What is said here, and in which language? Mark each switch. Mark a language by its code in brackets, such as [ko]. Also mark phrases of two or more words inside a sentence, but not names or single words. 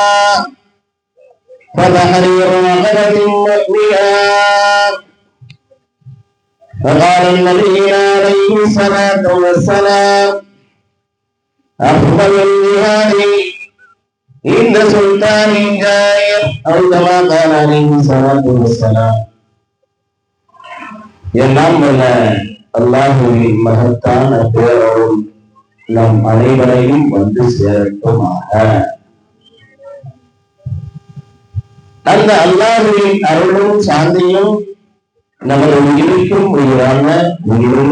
[ar] فتحرير رقبة مؤمنا فقال النبي عليه الصلاة والسلام أفضل الجهاد عند سلطان جائر أو كما قال عليه الصلاة والسلام [ta] எல்லாம் வல்ல அல்லாஹ்வின் மகத்தான பேரருள் நம் அனைவரையும் வந்து சேரட்டுமாக. அந்த அல்லாஹ்வின் அருளும் சாந்தியும் நமது உயிருக்கும் உயிரான உயிரும்